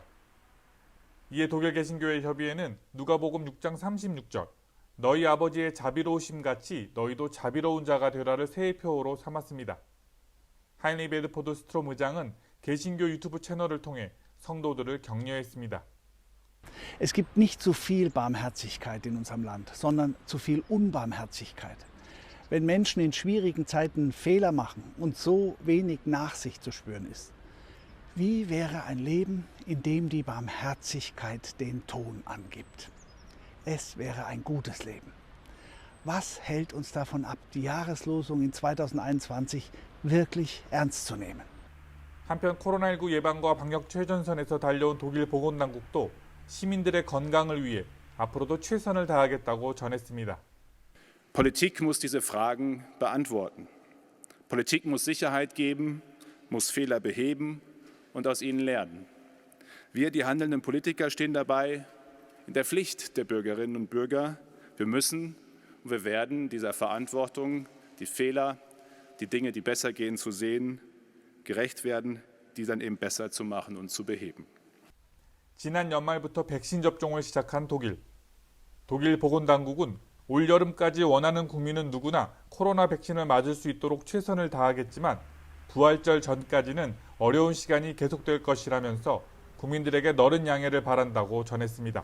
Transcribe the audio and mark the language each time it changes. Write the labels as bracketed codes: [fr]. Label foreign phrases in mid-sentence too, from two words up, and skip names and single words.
[ko] 이에 독일 개신교회 협의회는 누가복음 6장 36절 너희 아버지의 자비로우심 같이 너희도 자비로운 자가 되라를 새해표로 삼았습니다. 하인리 베드포드 스트롬 의장은 개신교 유튜브 채널을 통해 성도들을 격려했습니다. [de] Es gibt nicht zu viel Barmherzigkeit in unserem Land, sondern zu viel Unbarmherzigkeit. Wenn Menschen in schwierigen Zeiten Fehler machen und so wenig Nachsicht zu spüren ist, wie wäre ein Leben, in dem die Barmherzigkeit den Ton angibt? Es wäre ein gutes Leben. Was hält uns davon ab, die Jahreslosung in 2021 wirklich ernst zu nehmen? [ko] 한편 코로나19 예방과 방역 최전선에서 달려온 독일 보건당국도 시민들의 건강을 위해 앞으로도 최선을 다하겠다고 전했습니다. [de] Politik muss diese Fragen beantworten. Politik muss Sicherheit geben, muss Fehler beheben und aus ihnen lernen. Wir, die handelnden Politiker, stehen dabei in der Pflicht der Bürgerinnen und Bürger. Wir müssen und wir werden dieser Verantwortung, die Fehler, die Dinge, die besser gehen, zu sehen, gerecht werden, die dann eben besser zu machen und zu beheben. [ko] 지난 연말부터 백신 접종을 시작한 독일. 독일 보건당국은 올 여름까지 원하는 국민은 누구나 코로나 백신을 맞을 수 있도록 최선을 다하겠지만 부활절 전까지는 어려운 시간이 계속될 것이라면서 국민들에게 너른 양해를 바란다고 전했습니다.